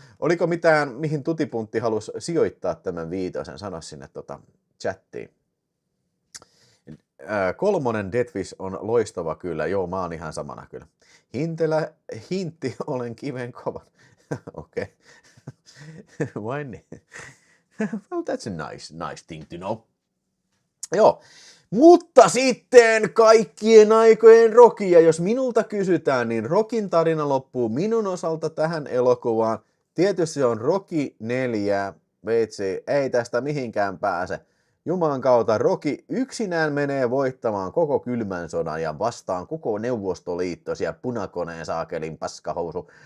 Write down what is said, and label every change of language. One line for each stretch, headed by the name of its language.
Finnish: Oliko mitään, mihin Tutipuntti halusi sijoittaa tämän viitosen? Sano sinne chattiin. 3 Deathwish on loistava kyllä. Joo, mä oon ihan samana kyllä. Hintti, olen kiven kovan. Okei. Vain niin.
English: Well, that's a nice thing to know.
Finnish: Joo. Mutta sitten kaikkien aikojen Rocky, ja jos minulta kysytään, niin Rockin tarina loppuu minun osalta tähän elokuvaan. Tietysti se on Rocky 4, veitsi, ei tästä mihinkään pääse. Jumalan kautta Rocky yksinään menee voittamaan koko kylmän sodan ja vastaan koko Neuvostoliitto siellä punakoneen saakelin paskahousu.